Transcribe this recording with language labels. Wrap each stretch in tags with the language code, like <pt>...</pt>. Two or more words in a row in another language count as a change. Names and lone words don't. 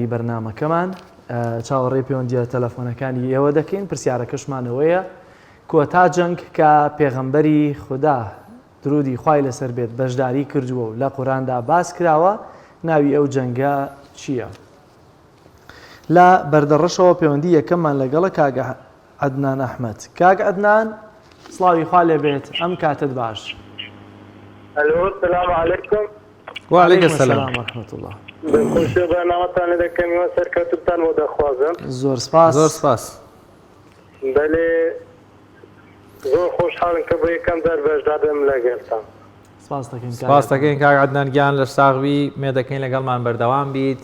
<ckb>بەرنامەکەمان چاوەڕێی پەیوەندیە تەلەفۆنەکانی ئێوە دەکەین پرسیارەکەشمانەوەیە کۆتا جەنگ کە پێغەمبەری خوددا درودی خوای لەسەر بێت بەشداری کردووە و لە قورئاندا باس کراوە ناوی ئەو جەنگە چییە؟ لە بەردەڕەشەوە پەیوەندی یەکەممان لەگەڵە کاگە عەدنان ئەحمەد. کاگە عەدنان سڵاوی خوا لێبێت ئەم کاتت باش.</ckb> <ar>الو السلام عليكم. وعليكم السلام ورحمة الله.</ar> <ckb>خوشی برنامه‌تان دەکەم و سەرکەوتوبتان بۆ دەخوازم. زۆر سپاس. زۆر سپاس. بەڵێ زۆر خۆشحاڵم کە بۆ یەکەم جار بەشدارم لەگەڵتان. سپاس دەکەین کاک عەدنان گیان لە ساغوی مێ دەکەین لەگەڵمان بەردەوام بیت.</ckb>